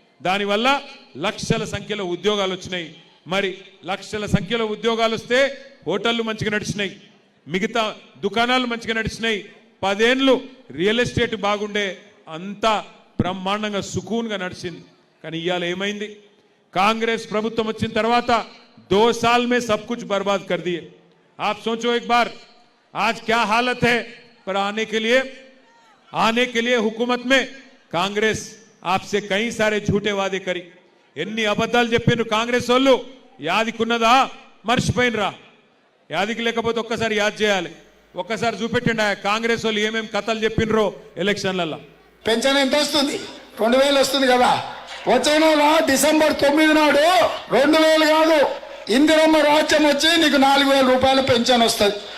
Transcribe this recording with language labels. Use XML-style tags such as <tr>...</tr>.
<te>దానివల్ల లక్షల సంఖ్యలో ఉద్యోగాలు వచ్చినాయి. మరి లక్షల సంఖ్యలో ఉద్యోగాలు వస్తే హోటళ్లు మంచిగా నడిచినాయి, మిగతా దుకాణాలు మంచిగా నడిచినాయి. 10 ఏళ్ళు రియల్ ఎస్టేట్ బాగుండే, అంతా బ్రహ్మాండంగా సుకూన్గా నడిచింది. కానీ ఇవాళ ఏమైంది?</te> <hi>कांग्रेस प्रभुत्व</hi> <te>వచ్చిన తర్వాత</te> <hi>2 साल में सब कुछ बर्बाद कर दिए. आप सोचो एक बार आज क्या हालत है. पर आने के लिए हुकूमत में कांग्रेस आपसे कई सारे झूठे वादे करी.</hi> <te>ఎన్ని అబద్ధాలు చెప్పినారు కాంగ్రెస్ వాళ్ళు. యాదికున్నదా? మర్చిపోయినరా? యాదికి లేకపోతే ఒక్కసారి యాద్ చేయాలి. ఒక్కసారి చూపెట్టండి కాంగ్రెస్ వాళ్ళు ఏమేం కథలు చెప్పినరో ఎలక్షన్లలో. పెన్షన్ ఎంత వస్తుంది? 2000 వస్తుంది కదా. వచ్చే నెల డిసెంబర్ 9 నాడు 2000 కాదు, ఇందిరమ్మ రాజ్యం వచ్చి నీకు 4000 రూపాయల పెన్షన్ వస్తుంది.</te>